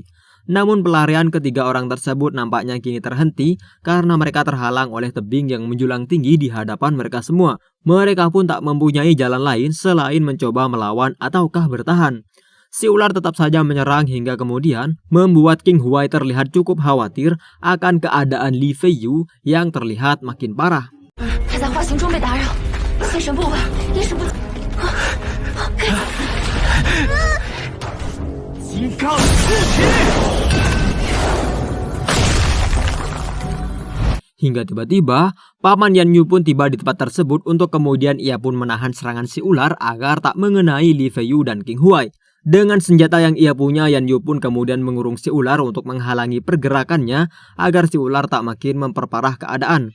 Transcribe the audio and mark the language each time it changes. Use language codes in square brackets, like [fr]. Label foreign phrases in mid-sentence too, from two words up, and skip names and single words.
[id] Namun pelarian ketiga orang tersebut nampaknya kini terhenti karena mereka terhalang oleh tebing yang menjulang tinggi di hadapan mereka semua. Mereka pun tak mempunyai jalan lain selain mencoba melawan ataukah bertahan. Si ular tetap saja menyerang hingga kemudian membuat King Huai terlihat cukup khawatir akan keadaan Li Feiyu yang terlihat makin parah. [zh] 他在化形中被打扰，心神不稳，意识不。该死！金刚出体。 [id] Hingga tiba-tiba, Paman Yan Yu pun tiba di tempat tersebut untuk kemudian ia pun menahan serangan si ular agar tak mengenai Li Feiyu dan King Huai. Dengan senjata yang ia punya, Yan Yu pun kemudian mengurung si ular untuk menghalangi pergerakannya agar si ular tak makin memperparah keadaan.